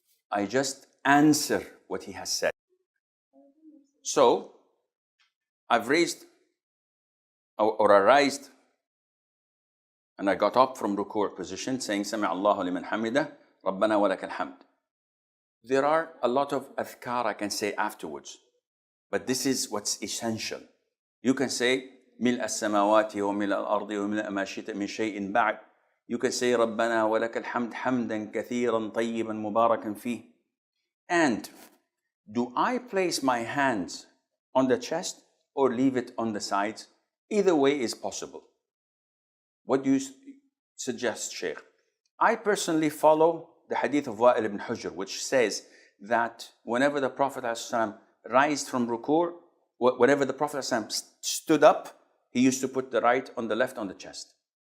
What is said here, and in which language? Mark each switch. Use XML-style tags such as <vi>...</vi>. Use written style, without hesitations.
<en>I just answer what he has said. So I've raised or I raised and I got up from ruku' position saying Sami Allahu liman hamidah, Rabbana wa lakal hamd. There are a lot of adhkar I can say afterwards, but this is what's essential. You can say</en> <ar>ملء السماوات وملء الأرض وملء ما شئت من شيء بعد.</ar> <en>You can say</en> <ar>ربنا ولك الحمد حمدا كثيرا طيبا مباركا فيه.</ar> <en>And do I place my hands on the chest or leave it on the sides? Either way is possible. What do you suggest, Sheikh? I personally follow the hadith of Wa'il ibn Hujr, which says that whenever the Prophet ﷺ raised from ruku', whenever the Prophet ﷺ stood up, he used to put the right on the left on the chest.</en>